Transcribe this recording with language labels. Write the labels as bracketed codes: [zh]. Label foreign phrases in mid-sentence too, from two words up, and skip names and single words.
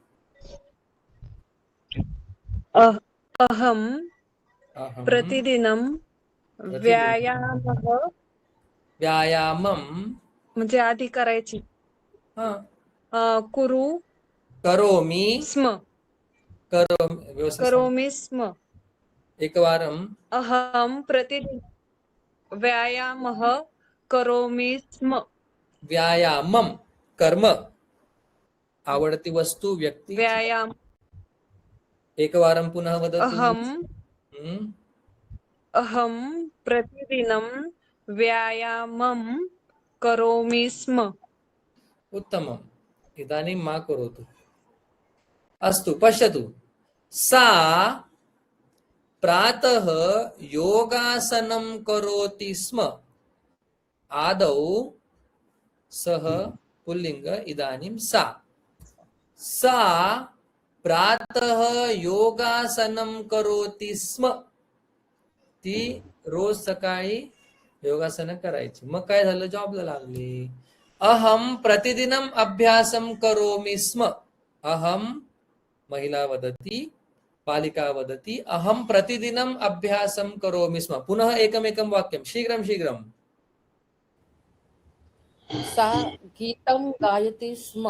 [sa] अहं अहम प्रतिदिनं व्यायामं [mr] म्हणजे आधी करायची कुरु [sa] करोमि स्म [mr] व्यवस्थित सांग. [sa] करोमि स्म. एकवारं अहं प्रतिदिनं व्यायामः करोमि स्म. व्यायामं कर्म, [mr] आवडती वस्तू व्यक्ती. [sa] व्यायाम एकवारं पुनः वदतु. अहं प्रतिदिनं व्यायामं करोमि स्म. उत्तमम्. इदानीं मा करोतु. अस्तु पश्यतु. सा प्रातः योगासनं करोति स्म. आदौ सः पुल्लिंग, इदानीं सा. सा प्रातः योगासनं करोति स्म. [mr] ती रोज सकाळी योगासन करायची. मग काय झालं, जॉबला लागली. [sa] अहम प्रतिदिनम अभ्यासम करोमि स्म. अहम महिला वदति, बालिका वदति, अहम प्रतिदिनम अभ्यासम करोमि स्म. पुनः एकमेकं वाक्यं शीघ्रं शीघ्रं. सा गीतं गायति स्म.